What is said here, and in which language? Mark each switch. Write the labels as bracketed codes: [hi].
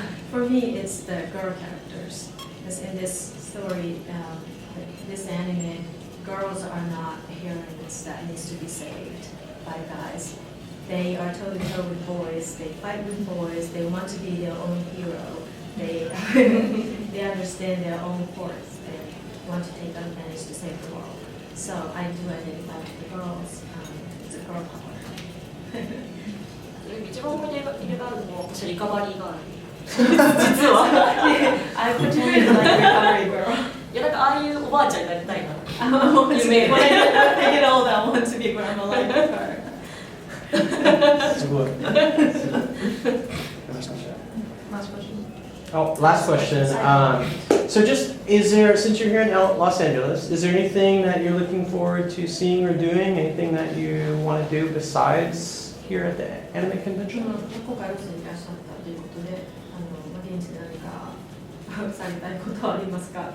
[en] For me, it's the girl characters. Because in this story, this anime, girls are not heroines that needs to be saved by guys. They are toe-to-toe with boys. They fight with boys. They want to be their own hero. They understand their own force. They want to take advantage to save the world. So I do identify with the girls. It's a girl power. [ja] 一番思い入れがあるのは私はリカバリーガール実は [en] I pretend like recovery girl. [ja] いやなんかああいうおばあちゃんになりたいな。 [en] I want to You be, made when it. I get older, I want to be grandma like her. [ja] すごい。 [en] Last question. Oh, last question. So just, is there, since you're here in Los Angeles, is there anything that you're looking forward to seeing or doing? Anything that you want to do besides here at the anime convention? [ja] 今回ロスにいらっしゃったということで、現地で何かされたいことはありますか？